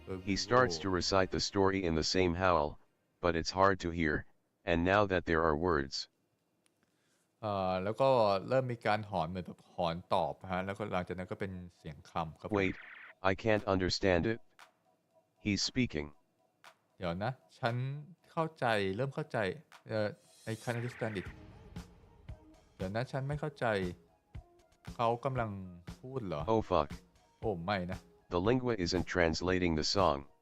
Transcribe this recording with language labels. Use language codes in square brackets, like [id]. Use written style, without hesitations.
[en] He starts to recite the story in the same howl, but it's hard to hear, and now that there are words. [th] แล้วก็เริ่มมีการหอนเหมือนแบบหอนตอบฮะแล้วก็หลังจากนั้นก็เป็นเสียงคำครับ [en] Wait, I can't understand it. He's speaking. [th] เดี๋ยวนะฉันเริ่มเข้าใจ [en] I can't understand it [th] เดี๋ยวนะฉันไม่เข้าใจเขากำลังพูดเหรอ [en] Oh fuck. [th] โอ้ไม่นะ [en] The lingua isn't translating the song.